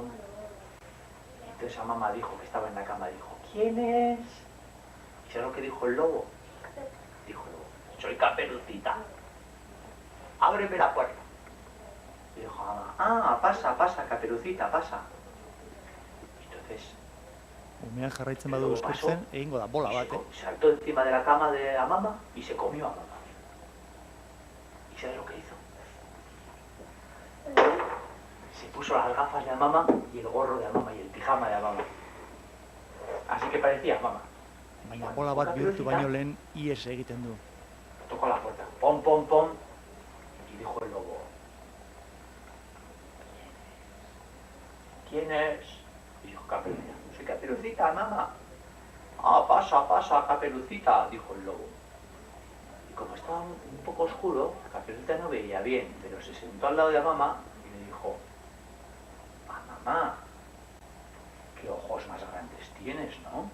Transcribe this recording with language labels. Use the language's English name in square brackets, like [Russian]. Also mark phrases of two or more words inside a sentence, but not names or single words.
[Spanish] Entonces a mamá dijo, que estaba en la cama, dijo, ¿quién es? ¿Y sabes lo que dijo el lobo? Dijo el lobo, soy Caperucita. Ábreme la puerta. Y dijo a mamá, pasa, pasa, Caperucita, pasa. Entonces, [Basque] Umeak jarraitzen badu eskurtzen, egingo da bola bat, [Spanish] saltó encima de la cama de la mamá y se comió a mamá. ¿Y sabes lo que hizo? Se puso las gafas de la mamá y el gorro de la mamá y el pijama de la mamá. Así que parecía mamá. [Basque] Baina bola bat bihurtu baino lehen ihes egiten du. [Spanish] Tocó la puerta, pom, pom, pom, y dijo el lobo, ¿quién es? Y dijo Caperucita, soy Caperucita, mamá. Pasa, pasa, Caperucita, dijo el lobo. Y como estaba un poco oscuro, Caperucita no veía bien, pero se sentó al lado de la mamá y le dijo, mamá, qué ojos más grandes tienes, ¿no?